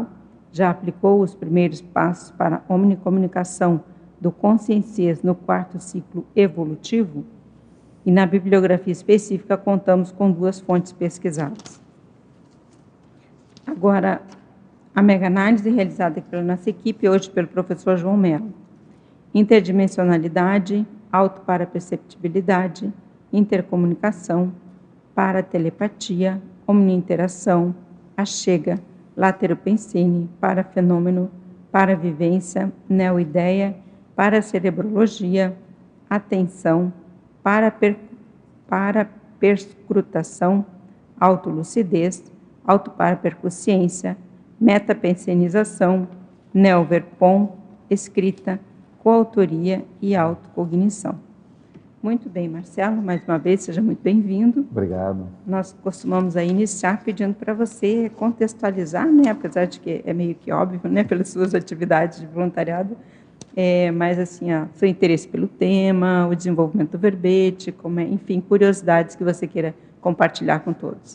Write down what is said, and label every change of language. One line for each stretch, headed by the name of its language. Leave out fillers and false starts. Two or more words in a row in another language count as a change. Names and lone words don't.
Portuguese: Já aplicou os primeiros passos para a omnicomunicação do consciências no quarto ciclo evolutivo? E na bibliografia específica contamos com 2 fontes pesquisadas. Agora, a mega-análise realizada pela nossa equipe, hoje pelo professor João Mello. Interdimensionalidade, autoparaperceptibilidade, intercomunicação, paratelepatia, omniinteração, achega, lateropensene, parafenômeno, paravivência, neoideia, paracerebrologia, atenção, paraperscrutação, autolucidez, autoparapercusciência, metapensenização, neoverpom, escrita, coautoria e autocognição. Muito bem, Marcelo, mais uma vez, seja muito bem-vindo. Obrigado. Nós costumamos aí iniciar pedindo para você contextualizar, né, apesar de que é meio que óbvio, né, pelas suas atividades de voluntariado, mas assim, seu interesse pelo tema, o desenvolvimento do verbete, enfim, curiosidades que você queira compartilhar com todos.